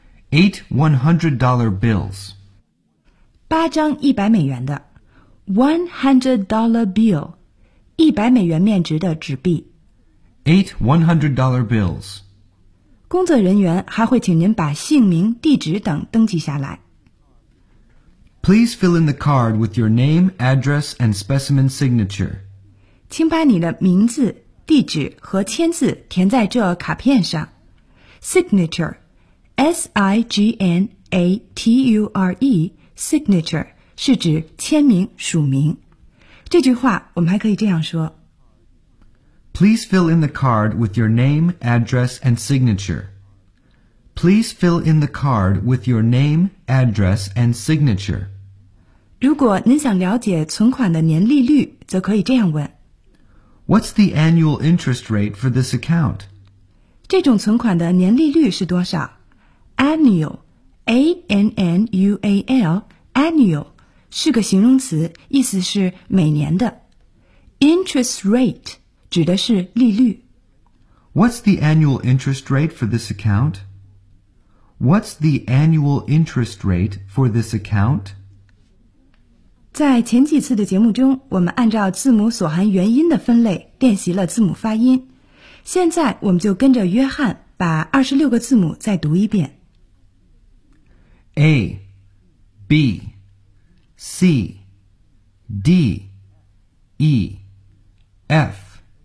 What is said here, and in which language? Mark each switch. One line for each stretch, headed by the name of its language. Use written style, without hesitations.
English: 8 $100 bills
Chinese: 八张100美元的 $100 bill 100美元面值的纸币
English: 8 $100 bills.
Chinese: 工作人员还会请您把姓名、地址等登记下来。
English: Please fill in the card with your name, address, and specimen signature.
Chinese: 请把你的名字、地址和签字填在这卡片上。 Signature, S-I-G-N-A-T-U-R-E, signature 是指签名、署名。这句话我们还可以这样说。
English: Please fill in the card with your name, address, and signature. Please fill in the card with your name, address, and signature.
Chinese: 如果您想了解存款的年利率，则可以这样问。
English: What's the annual interest rate for this account?
Chinese: 这种存款的年利率是多少 ？Annual, A-N-N-U-A-L, annual, 是个形容词，意思是每年的。 Interest rate. 指的是利率。
English: What's the annual interest rate for this account? What's the annual interest rate for this account?
Chinese: 在前几次的节目中，我们按照字母所含元音的分类练习了字母发音。现在我们就跟着约翰把26个字母再读一遍。
English: A, B, C, D, E, F.